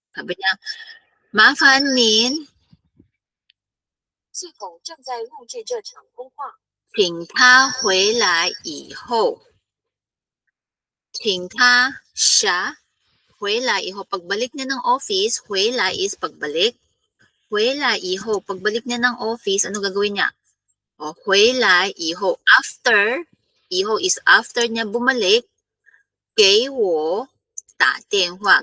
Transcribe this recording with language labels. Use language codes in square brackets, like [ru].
[tl] Sabi niya, [zh] 麻烦您系统正在录制这场通话。请他回来以后，请他 [tl] siya [zh] 回来 [tl] 以后, pagbalik niya ng office, 回来 is pagbalik. [zh] 回来以后, [tl] pagbalik niya ng office, ano gagawin niya? O, 回来 [zh] 以后, [tl] after, 以后 is after niya bumalik, [zh] 给我打电话.